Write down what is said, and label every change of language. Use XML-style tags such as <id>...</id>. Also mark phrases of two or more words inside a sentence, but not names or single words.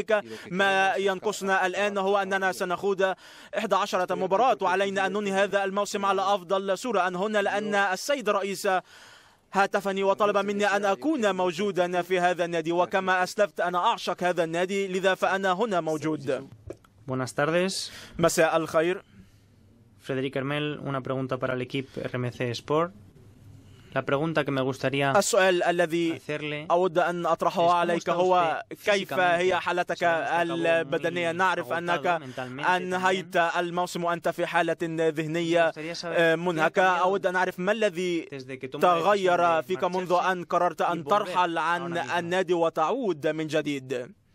<ar>ما ينقصنا الآن هو أننا سنخوض 11 مباراة، وعلينا أن ننهي هذا الموسم على أفضل صورة. هنا لأن السيد الرئيس هاتفني وطلب مني أن أكون موجودا في هذا النادي، وكما أسلفت أنا أعشق هذا النادي، لذا فأنا هنا موجود.</ar> <es>Buenas tardes.</es> <ar>مساء الخير.</ar> <es>Frédéric Hermel, una pregunta para el equipo RMC Sport.</es> <ar>السؤال الذي أود أن أطرحه عليك هو كيف هي حالتك البدنية؟ نعرف أنك أنهيت الموسم وأنت في حالة ذهنية منهكة. أود أن أعرف ما الذي تغير فيك منذ أن قررت أن ترحل عن النادي وتعود من جديد؟</ar>